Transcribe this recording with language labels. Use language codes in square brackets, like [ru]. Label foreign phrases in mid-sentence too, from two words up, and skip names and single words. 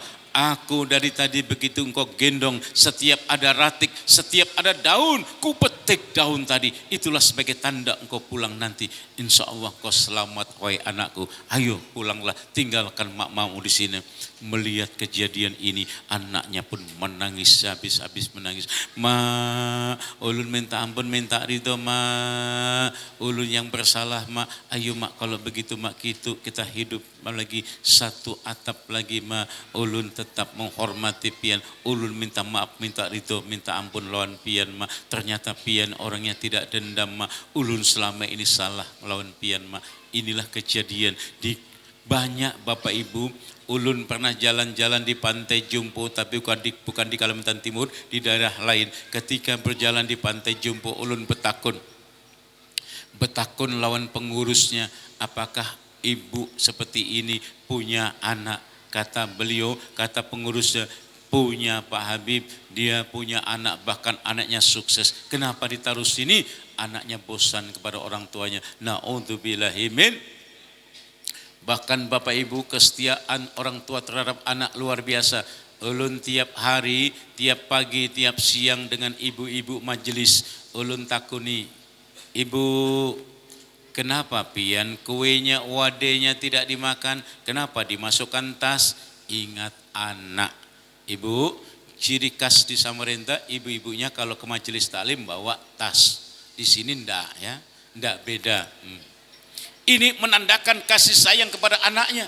[id] Aku dari tadi begitu engkau gendong, setiap ada ratik, setiap ada daun, ku petik daun tadi. Itulah sebagai tanda engkau pulang nanti. Insya Allah kau selamat, wahai anakku. Ayo pulanglah, tinggalkan mamamu di sini." Melihat kejadian ini, anaknya pun menangis, habis-habis menangis. [bjn] "Ma, ulun minta ampun, minta ridho, Ma. Ulun yang bersalah, Ma. Ayo, Mak, kalau begitu, Mak, kita hidup lagi satu atap lagi, Ma. Ulun tetap menghormati pian. Ulun minta maaf, minta ridho, minta ampun lawan pian, Ma. Ternyata pian orangnya tidak dendam, Ma. Ulun selama ini salah melawan pian, Ma." [id] Inilah kejadian di banyak Bapak Ibu. [bjn] Ulun pernah jalan-jalan di Pantai Jumpo, tapi bukan di Kalimantan Timur, di daerah lain. Ketika berjalan di Pantai Jumpo, ulun betakun lawan pengurusnya, [id] "Apakah ibu seperti ini punya anak?" Kata beliau, kata pengurusnya, "Punya Pak Habib, dia punya anak, bahkan anaknya sukses. Kenapa ditaruh sini? Anaknya bosan kepada orang tuanya." [ar] Na'udzubillahi min. [id] Bahkan Bapak Ibu, kesetiaan orang tua terhadap anak luar biasa. [bjn] Ulun tiap hari, tiap pagi, tiap siang dengan ibu-ibu majelis, ulun takuni, "Ibu, kenapa pian kuenya, wadenya tidak dimakan? [id] Kenapa dimasukkan tas?" Ingat anak. Ibu, ciri khas di Samarinda, ibu-ibunya kalau ke majelis taklim bawa tas. Di sini enggak, ya, enggak beda. Ini menandakan kasih sayang kepada anaknya.